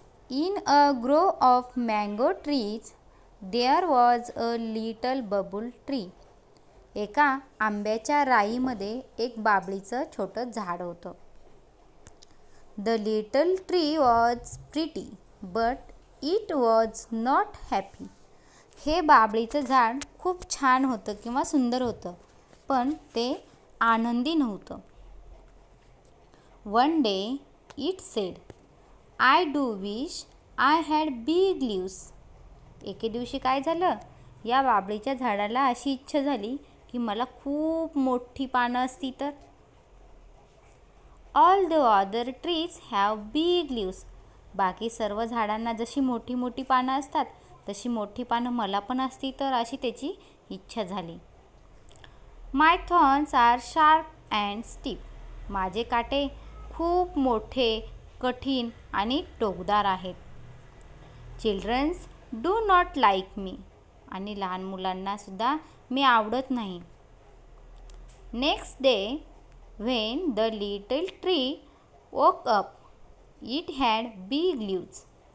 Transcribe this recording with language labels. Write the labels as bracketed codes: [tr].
[en] In a grove of mango trees, there was a little bubble tree. [mr] एका आंब्याच्या राईमध्ये एक बाबळीचं छोटं झाड होतं. [en] The little tree was pretty, but it was not happy. [mr] हे बाबळीचं झाड खूप छान होतं किंवा सुंदर होतं, पण ते आनंदी नव्हतं. [en] One day it said, I do wish I had big leaves. [mr] एके दिवशी काय झालं? या बाबळीच्या झाडाला अशी इच्छा झाली की मला खूप मोठी पानं असती तर. [en] All the other trees have big leaves. [mr] बाकी सर्व झाडांना जशी मोठी मोठी पानं असतात तशी मोठी पानं मला पण असती तर, अशी त्याची इच्छा झाली. [en] My thorns are sharp and steep. [mr] माझे काटे खूप मोठे, कठीण आणि टोकदार आहेत. [en] Childrens do not like me. [mr] आणि लहान मुलांना सुद्धा मी आवडत नाही. [en] Next day when the little tree woke up, it had big leaves.